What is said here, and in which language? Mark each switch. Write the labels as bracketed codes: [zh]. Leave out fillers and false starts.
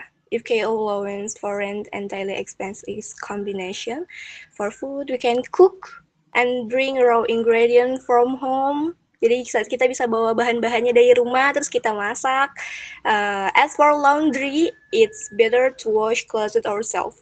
[en] if KO allowance for rent and daily expense is combination. For food, we can cook and bring raw ingredient from home. [id] Jadi kita bisa bawa bahan-bahannya dari rumah, terus kita masak. [en] As for laundry, it's better to wash clothes ourselves.